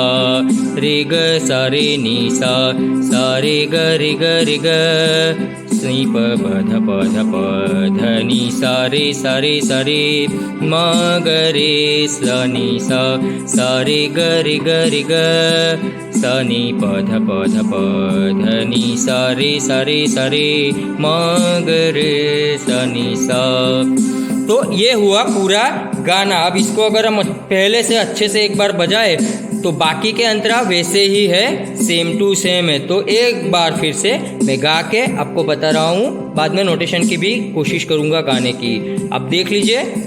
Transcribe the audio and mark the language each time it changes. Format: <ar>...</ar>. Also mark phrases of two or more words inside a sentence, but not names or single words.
<hi>रे ग सा रे नि सा रे ग रे ग रे ग नी प प ध ध नि सा रे म ग रे सा नि सा रे ग रे ग रे ग सा नि प ध ध नि सा रे म ग रे सा नि सा। तो ये हुआ पूरा गाना। अब इसको अगर हम पहले से अच्छे से एक बार बजाए तो बाकी के अंतरा वैसे ही है,</hi> <en>same to same</en> <hi>है। तो एक बार फिर से मैं गा के आपको बता रहा हूँ, बाद में नोटेशन की भी कोशिश करूँगा गाने की। अब देख लीजिए।</hi>